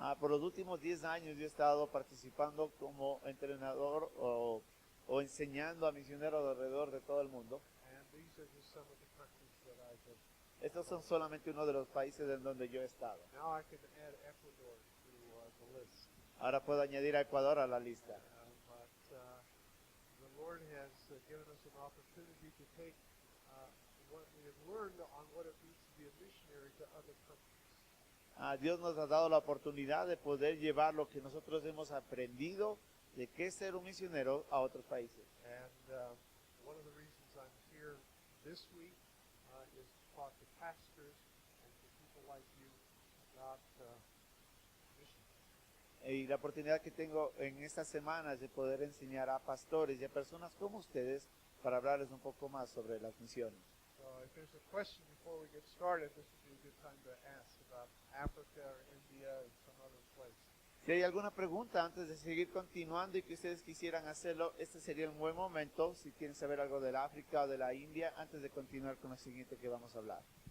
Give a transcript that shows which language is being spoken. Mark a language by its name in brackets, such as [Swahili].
[Spanish] Por los últimos 10 años yo he estado participando como entrenador o enseñando a misioneros alrededor de todo el mundo. [English] And these are just some of the countries that I've been. [Spanish] Estos son solamente uno de los países en donde yo he estado. [English] Now I can add Ecuador to the list. [Spanish] Ahora puedo añadir a Ecuador a la lista. [English] But the Lord has given us an opportunity to take what we have learned on what it means to be a missionary to other countries. [Spanish] Dios nos ha dado la oportunidad de poder llevar lo que nosotros hemos aprendido de qué es ser un misionero a otros países. [English] And one of the reasons I'm here this week is to talk to pastors and to people like you about missions. [Spanish] Y la oportunidad que tengo en estas semanas de poder enseñar a pastores y a personas como ustedes para hablarles un poco más sobre las misiones. [English] So if there's a question before we get started, this would be a good time to ask about Africa or India and some other place. [Spanish] Si hay alguna pregunta antes de seguir continuando y que ustedes quisieran hacerlo, este sería un buen momento, si quieren saber algo del África o de la India, antes de continuar con lo siguiente que vamos a hablar.